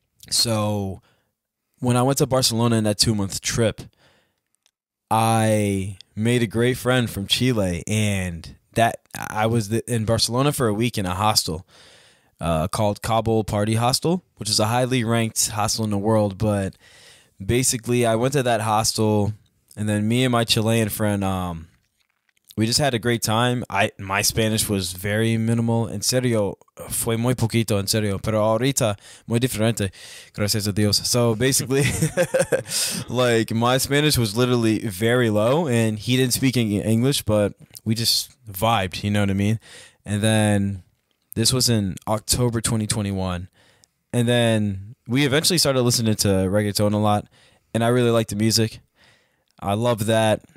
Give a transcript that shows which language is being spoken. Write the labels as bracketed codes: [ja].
[en] So when I went to Barcelona in that 2-month trip, I made a great friend from Chile, and I was in Barcelona for a week in a hostel called Kabul Party Hostel, which is a highly ranked hostel in the world. But basically, I went to that hostel, and then me and my Chilean friend, we just had a great time. My Spanish was very minimal. [es] En serio, fue muy poquito, en serio. Pero ahorita, muy diferente. Gracias a Dios. [en] So basically, like, my Spanish was literally very low, and he didn't speak English, but we just vibed, you know what I mean? And then this was in October 2021. And then we eventually started listening to reggaeton a lot, and I really liked the music. I loved that.